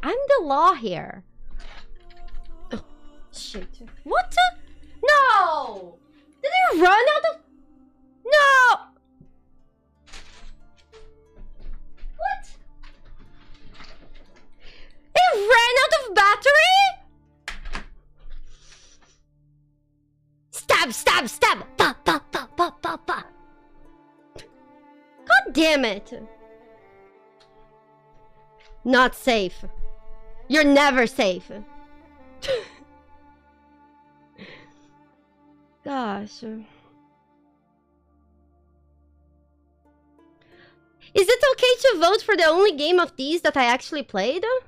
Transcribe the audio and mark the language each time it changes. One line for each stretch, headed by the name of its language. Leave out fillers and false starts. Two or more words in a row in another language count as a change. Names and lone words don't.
English: I'm the law here. Oh, shit. What? No! Did it run out of... No! What? It ran out of battery? Stab, stab, stab! Pa, pa, pa, pa, pa, pa. God damn it! Not safe. You're never safe. Gosh. Is it okay to vote for the only game of these that I actually played?